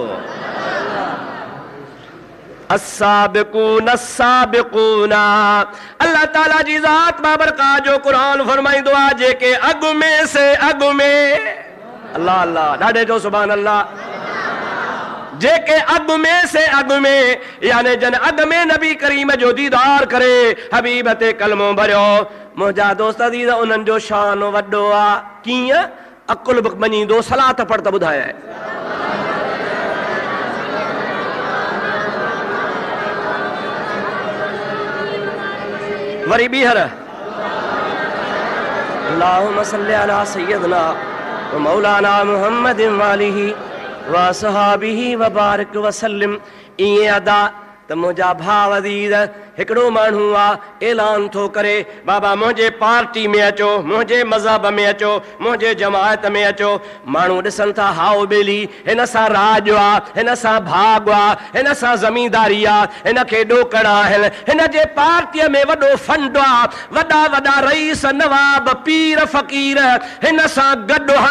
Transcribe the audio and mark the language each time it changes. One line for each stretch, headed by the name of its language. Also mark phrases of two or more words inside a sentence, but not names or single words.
Arabic: السابقون السابقون,
Sindhi: अल्लाह ताला जी ज़ात बाबरका जो क़ुरान फरमाईंदो आहे जेके अॻु में से अॻु में, अल्लाह अल्लाह ॾाढे जो
Arabic: سبحان الله,
Sindhi: जेके अॻु में से अॻु में यानी जन अॻु में नबी करीम जो दीदार करे हबीब ते कलमो भरियो। मुंहिंजा दोस्त अज़ीज़ उन्हनि जो शान वॾो आहे। कीअं? अकुल बि मञींदो, सलात पढ़ त ॿुधाए। वरी ॿीहर
Arabic: اللهم صل على سيدنا و مولانا محمد وآله و أصحابه و بارك وسلم.
Sindhi: ईअं अदा त मुंहिंजा भाउ अज़ीज़ हिकिड़ो माण्हू आहे ऐलान थो करे बाबा मुंहिंजे पार्टी में अचो, मुंहिंजे मज़हब में अचो, मुंहिंजे जमायत में अचो। माण्हू ॾिसनि था हाओ ॿेली, हिन सां राज आहे, हिन सां भाग आहे, हिन सां ज़मींदारी आहे, हिन खे ॾोकड़ आहिनि, हिन जे पार्टीअ में वॾो फंड आहे, वॾा वॾा रईस नवाब पीर फ़क़ीर हिन सां गॾु हल।